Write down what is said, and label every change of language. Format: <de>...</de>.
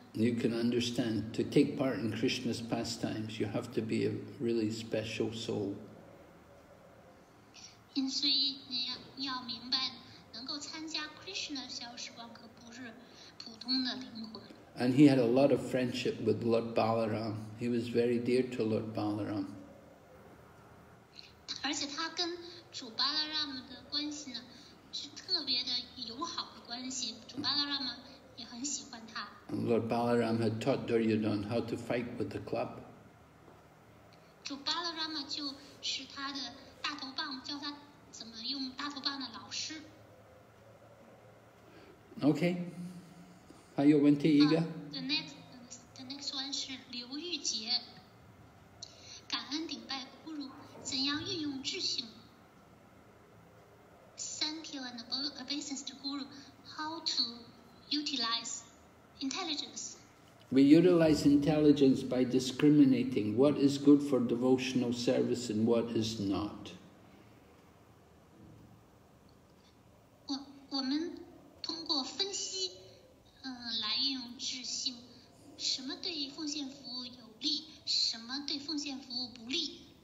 <en>You can understand, to take part in Krishna's pastimes, you have to be a really special soul.</en> <zh>所以你要明白，能够参加 Krishna 小时光可不是普通的灵魂。</zh> <en>And he had a lot of friendship with Lord Balaram. He was very dear to Lord Balaram.</en> <zh>而且他跟主巴拉拉姆的关系呢，是特别的友好的关系。主巴拉拉姆也很喜欢他。</zh> <en>And Lord Balaram had taught Duryodhana how to fight with the club.</en> <zh>主巴拉拉姆就是他的大头棒，教他怎么用大头棒的老师。 Okay. 还有问题一个？</zh> <en>The next one</en> <zh>是刘玉洁，感恩顶拜咕噜，怎样运用智性 ？</zh> <en>Thank you and obeisance to Guru. How to utilize intelligence? We utilize intelligence by discriminating what is good for devotional service and what is not.</en> <zh>我们通过分析，来运用智性，什么对奉献服务有利，什么对奉献服务不利。</zh>